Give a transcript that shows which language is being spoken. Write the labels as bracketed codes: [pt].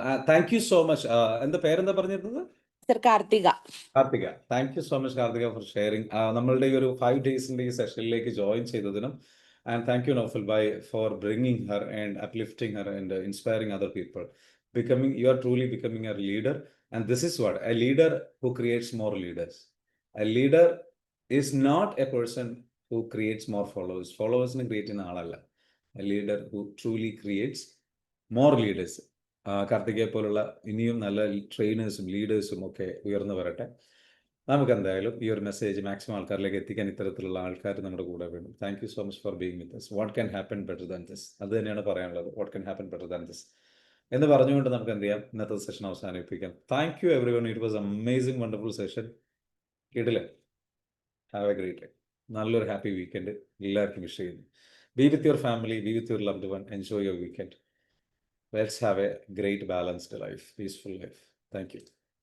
[en] Thank you so much. [ml] എന്താ പേരെന്താ പറഞ്ഞിരുന്നത്? Sir Karthika. [en] Karthika, thank you so much Karthika for sharing. [ml] നമ്മളുടെ ഈ ഒരു 5 ഡേയ്സിന്റെ ഈ സെഷനിലേക്ക് join ചെയ്തതിനും, [en] And thank you Naufal by for bringing her and uplifting her and inspiring other people. You are truly becoming a leader, and this is what a leader who creates more leaders. A leader is not a person who creates more followers. [ml] Followers ne create ചെയ്യുന്ന ആളല്ല. [en] A leader who truly creates more leaders. [ml] കാർത്തികയെ പോലുള്ള ഇനിയും നല്ല ട്രെയിനേഴ്സും ലീഡേഴ്സും ഒക്കെ ഉയർന്നു വരട്ടെ. നമുക്ക് എന്തായാലും ഈ ഒരു മെസ്സേജ് മാക്സിമം ആൾക്കാരിലേക്ക് എത്തിക്കാൻ ഇത്തരത്തിലുള്ള ആൾക്കാർ നമ്മുടെ കൂടെ വേണം. [en] Thank you so much for being with us. What can happen better than this? [ml] അത് തന്നെയാണ് പറയാനുള്ളത്. [en] what can happen better than this [ml] എന്ന് പറഞ്ഞുകൊണ്ട് നമുക്ക് എന്ത് ചെയ്യാം, ഇന്നത്തെ സെഷൻ അവസാനിപ്പിക്കാം. [en] Thank you everyone. It was amazing wonderful session. [ml] കേട്ടില്ലേ? [en] Have a great day. [ml] നല്ലൊരു ഹാപ്പി വീക്കെൻഡ് എല്ലാവർക്കും വിഷ് ചെയ്യുന്നു. [en] Be with your family, be with your loved one. [ml] Enjoy your weekend. [en] Let's have a great balanced life, peaceful life. Thank you.